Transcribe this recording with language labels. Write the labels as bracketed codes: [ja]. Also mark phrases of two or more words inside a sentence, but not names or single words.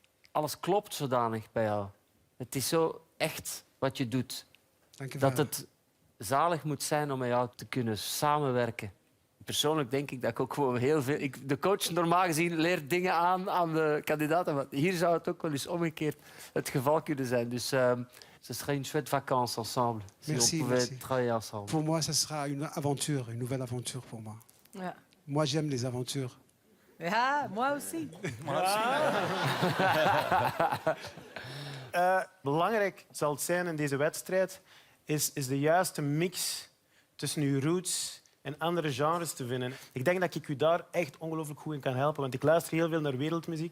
[nl] Alles klopt zodanig bij jou. Het is zo echt wat je doet. Dank u wel. Dat het zalig moet zijn om met jou te kunnen samenwerken. Persoonlijk denk ik dat ik ook gewoon heel veel... De coach normaal gezien leert dingen aan de kandidaten. Maar hier zou het ook wel eens omgekeerd het geval kunnen zijn. [fr] Dus ce serait une chouette vacances ensemble. Si Merci, on pouvait merci. travailler ensemble. Pour moi, ça sera une aventure, une nouvelle aventure pour moi. [nl] Ja. [fr] Moi, j'aime les aventures. Ja, moi aussi. [nl] Belangrijk zal het zijn in deze wedstrijd is de juiste mix tussen uw roots en andere genres te vinden. Ik denk dat ik u daar echt ongelooflijk goed in kan helpen, want ik luister heel veel naar wereldmuziek.